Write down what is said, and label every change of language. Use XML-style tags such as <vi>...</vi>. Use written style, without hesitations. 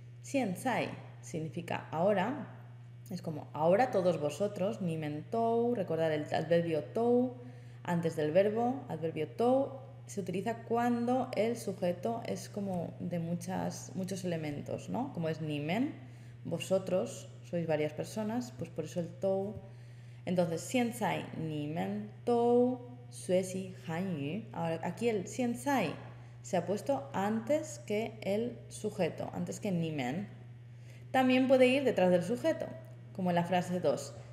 <es>现在 significa ahora, es como ahora todos vosotros, ni men tou, recordar el adverbio tou, antes del verbo, adverbio tou, se utiliza cuando el sujeto es como de muchos elementos, ¿no? Como es ni men, vosotros, sois varias personas, pues por eso el tou. Entonces,</es> <zh>现在你们都学习韩语.</zh> <es>Ahora, aquí el 现在 se ha puesto antes que el sujeto, antes que ni men. También puede ir detrás del sujeto, como en la frase 2.</es>